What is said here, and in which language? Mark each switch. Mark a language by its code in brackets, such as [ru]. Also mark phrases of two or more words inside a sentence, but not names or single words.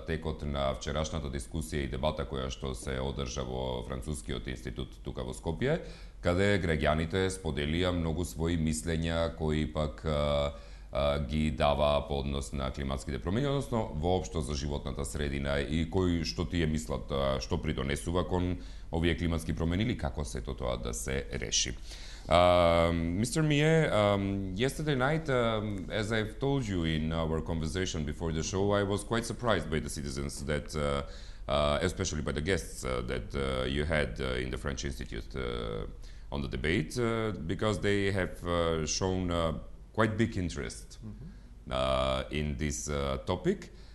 [mk] текот на вчерашната дискусија и дебата која што се одржа во Францускиот институт тука во Скопје, каде граѓаните споделија многу своји мислења кои пак ги дава по однос на климатските промени, односно воопшто за животната средина и кои што тие мислат што придонесува кон овие климатски промени или како сето тоа да се реши. [en] Mr. Millet, yesterday night, as I've told you in our conversation before the show, I was quite surprised by the citizens that, especially by the guests that you had in the French Institute on the debate, because they have shown quite big interest in this topic.